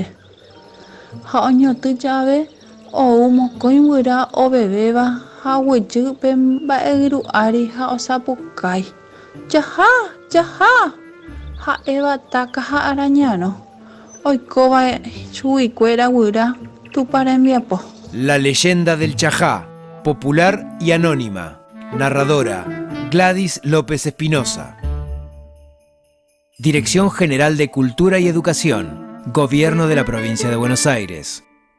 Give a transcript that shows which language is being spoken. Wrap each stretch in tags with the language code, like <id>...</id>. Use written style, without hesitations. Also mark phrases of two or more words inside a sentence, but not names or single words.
<gn>Ha oñotỹ jave ou mokõi guyra ovevéva ha oguejy pe mba'eyru ári ha osapukái. ¡Jaha! ¡Jaha! Ha'éva Táka ha Arañarõ oikóva chuguikuéra guyra tupa rembiapo.</gn> <es>La leyenda del Chajá, popular y anónima. Narradora, Gladys López Espinosa. Dirección General de Cultura y Educación, Gobierno de la Provincia de Buenos Aires.</es>